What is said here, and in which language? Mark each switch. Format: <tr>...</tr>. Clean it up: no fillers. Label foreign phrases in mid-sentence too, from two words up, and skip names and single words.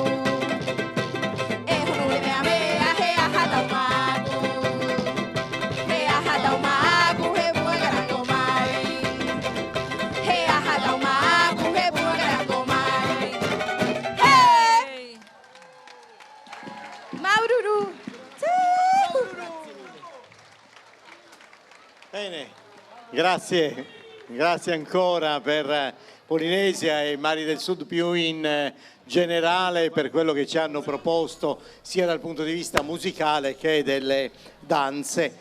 <ty>E honure mea mea he aha tau maku. He aha tau maku he pua karango mai. He aha tau maku he pua karango mai. Hey! Maururu!</ty> <it>Bene, grazie ancora per Polinesia e Mari del Sud più in generale per quello che ci hanno proposto sia dal punto di vista musicale che delle danze.</it>